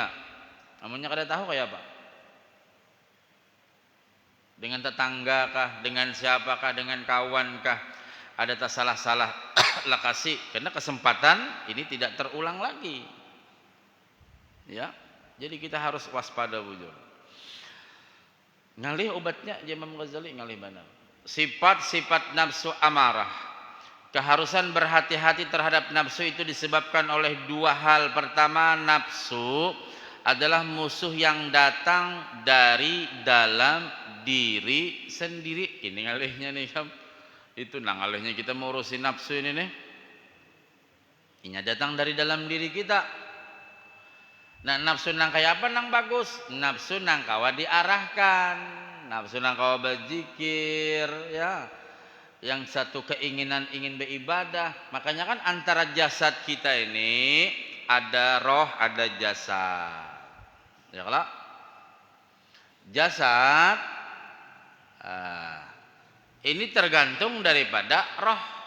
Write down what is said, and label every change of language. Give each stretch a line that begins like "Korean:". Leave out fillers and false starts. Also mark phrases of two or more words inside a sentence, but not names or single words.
Banjar: Amunnya kada tahu kayak apa? Dengan tetangga kah, dengan siapakah, dengan kawan kah?
Indonesian: Ada tak salah-salah lah kasih, karena kesempatan ini tidak terulang lagi ya.
Banjar: Jadi kita harus waspada bujur. Ngalih obatnya Imam Ghazali ngalih mana?
Indonesian: Sifat-sifat nafsu amarah, keharusan berhati-hati terhadap nafsu itu disebabkan oleh dua hal. Pertama, nafsu adalah musuh yang datang dari dalam diri sendiri.
Banjar: Ini ngalihnya nih kan, itu nangalihnya kita mau urusin nafsu ini nih.
Indonesian: Ini datang dari dalam diri kita. Nah,
Banjar: nafsu nang kayak apa nang bagus? Nafsu nang kawa diarahkan, nafsu nang kawa berzikir ya.
Indonesian: Yang satu keinginan ingin beribadah. Makanya kan antara jasad kita ini ada roh, ada jasad. Ya kalau jasad ini tergantung daripada roh.